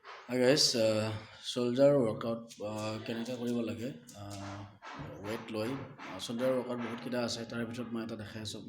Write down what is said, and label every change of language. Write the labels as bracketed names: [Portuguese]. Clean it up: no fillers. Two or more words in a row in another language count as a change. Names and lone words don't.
[English] Hi guys, soldier workout [Assamese] কেনেকৈ কৰিব লাগে ৱেইট লৈ [English] soldier workout [Assamese] বহুতকেইটা আছে তাৰ ভিতৰত মই এটা দেখাই আছোঁ